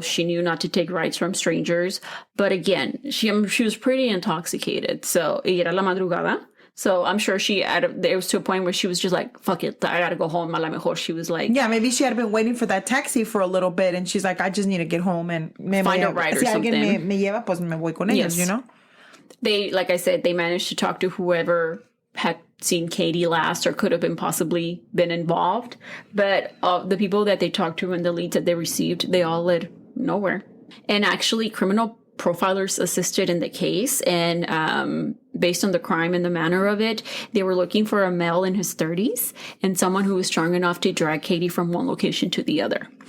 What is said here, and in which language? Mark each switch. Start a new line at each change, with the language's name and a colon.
English: She knew not to take rides from strangers. But again, she was pretty intoxicated. So,
Spanish: y era la madrugada.
English: So I'm sure it was to a point where she was just like, fuck it, I gotta go home.
Spanish: A la mejor
English: she was like... Yeah, maybe she had been waiting for that taxi for a little bit and she's like, I just need to get home and... find a ride or something.
Spanish: Si alguien me lleva, pues me voy con ellos,
English: you know? They, like I said, they managed to talk to whoever had seen Katie last or could have been possibly been involved. But the people that they talked to and the leads that they received, they all led nowhere. And actually, criminal profilers assisted in the case, and based on the crime and the manner of it, they were looking for a male in his 30s and someone who was strong enough to drag Katie from one location to the other.